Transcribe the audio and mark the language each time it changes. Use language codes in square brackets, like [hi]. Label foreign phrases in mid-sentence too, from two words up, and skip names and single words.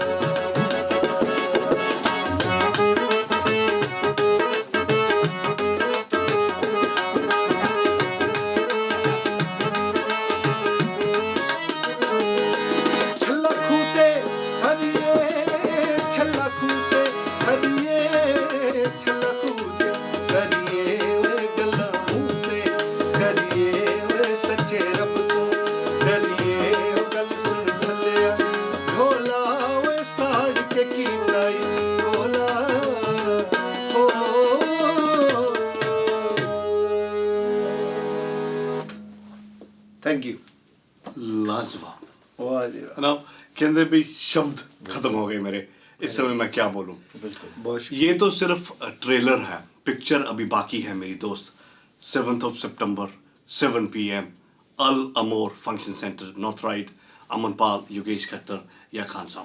[pa] ਛੱਲਾ ਖੂਤੇ ਹਰੀਏ, ਛੱਲਾ ਖੂਤੇ ਹਰੀਏ, ਛੱਲਾ ਖੂਤੇ ਕਰੀਏ ਵੇ ਗੱਲਾ ਮੂਤੇ, ਕਰੀਏ ਵੇ ਸੱਚੇ ਰੱਬ ਤੋਂ ਡਰੀਏ ਓ ਗੱਲ ਸੁਣ ਛੱਲਿਆ, ਢੋਲਾ ਵੇ ਸਾੜ ਕੇ ਕੀਤਾਈ ਢੋਲਾ। [en] Thank you. [hi] लाजवाब। वाह जी वाह। ना कहते भी शब्द खत्म हो गए मेरे, इस समय मैं क्या बोलूं। बिल्कुल। बहुत शुक्रिया। ये तो सिर्फ ट्रेलर है, पिक्चर अभी बाकी है मेरी दोस्त। 7 सितंबर 7 PM अल अमोर फंक्शन सेंटर, नॉर्थ राइड, अमन पाल, योगेश खट्टर या खान साहब।